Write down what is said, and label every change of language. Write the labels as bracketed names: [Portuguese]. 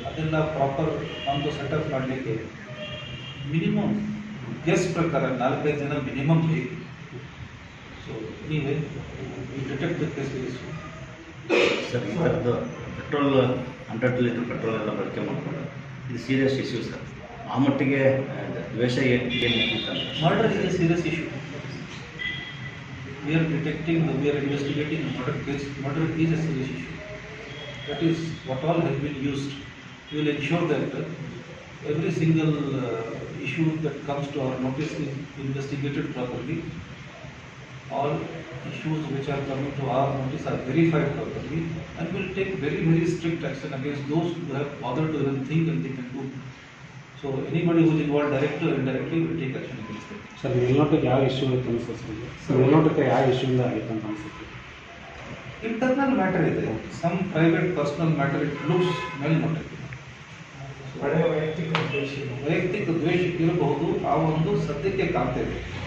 [Kannada] ಅದೆಲ್ಲ ಪ್ರಾಪರ್ ಒಂದು ಸೆಟಪ್ ಮಾಡಲಿಕ್ಕೆ ಮಿನಿಮಮ್ ಗೆಸ್ ಪ್ರಕಾರ 4-5 ಜನ ಮಿನಿಮಮ್ ಬೇಕು. ಸೊ ನೀವೇ ಈ ಡಿಟೆಕ್ಟ್ ಕೇಸ್ ಸರ್, ಈ ಥರದ್ದು ಪೆಟ್ರೋಲ್ 100 ಲೀಟರ್ ಪೆಟ್ರೋಲ್ ಎಲ್ಲ ಬಳಕೆ ಮಾಡಿಕೊಂಡು ಇದು ಸೀರಿಯಸ್ ಇಶ್ಯೂ ಸರ್. ಆ ಮಟ್ಟಿಗೆ ದ್ವೇಷ ಏನು [English] Murder is a serious issue. We are investigating a murder case. Murder is a serious issue. That is what all has been used. We will ensure that every single issue that comes to our notice is investigated properly. All issues which are coming to our notice are verified properly, and we will take very, very strict action against those who have bothered to even think and they can do. So anybody who is involved directly or indirectly will take action against them. [Kannada] Sir, ಮೇಲ್ನೋಟಕ್ಕೆ ಯಾವ issue ಆಯಿತು ಅನ್ಸುತ್ತೆ sir? ಮೇಲ್ನೋಟಕ್ಕೆ ಯಾವ ಇಶ್ಯೂಯಿಂದ ಆಯಿತು ಅಂತ ಅನ್ಸುತ್ತೆ? Internal matter ಇದೆ, [English] Some private personal matter. [Kannada] It looks ಮೇಲ್ನೋಟಕ್ಕೆ ವೈಯಕ್ತಿಕ ದ್ವೇಷ ಇರಬಹುದು, ಆ ಒಂದು ಸದ್ಯಕ್ಕೆ ಕಾಣ್ತಾ ಇದೆ.